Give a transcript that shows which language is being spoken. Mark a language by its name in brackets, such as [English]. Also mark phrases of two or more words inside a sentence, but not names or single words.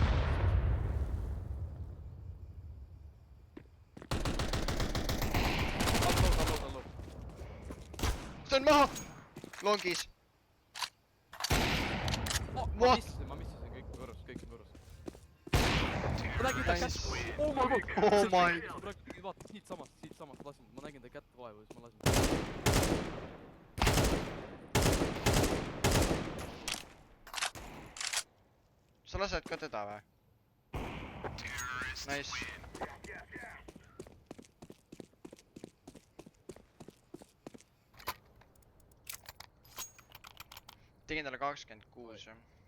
[Estonian] Allo. See on maha! Longis. Oh, ma [English] What? [Estonian] missisin, kõik on korras. Ma nägin ta kätt. [English] Oh my god! Oh my. [Estonian] Vaata, siit samast lasin, ma nägin ta kätt vaeva, siis ma lasin. Sa lased ka teda või? Nice. Tegin talle 26 jah.